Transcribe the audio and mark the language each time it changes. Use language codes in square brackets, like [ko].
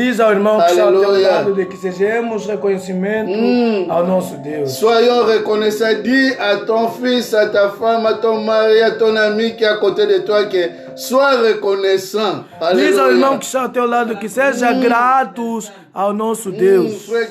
[pt] Diz ao irmão que está ao teu lado de que sejamos reconhecimento ao nosso Deus. [fr] Soyons reconnaissants. Dis à ton fils, à ta femme, à ton mari, à ton ami qui est à côté de toi que sois reconnaissant. [pt] Diz ao irmão que está ao teu lado que seja gratos ao nosso Deus.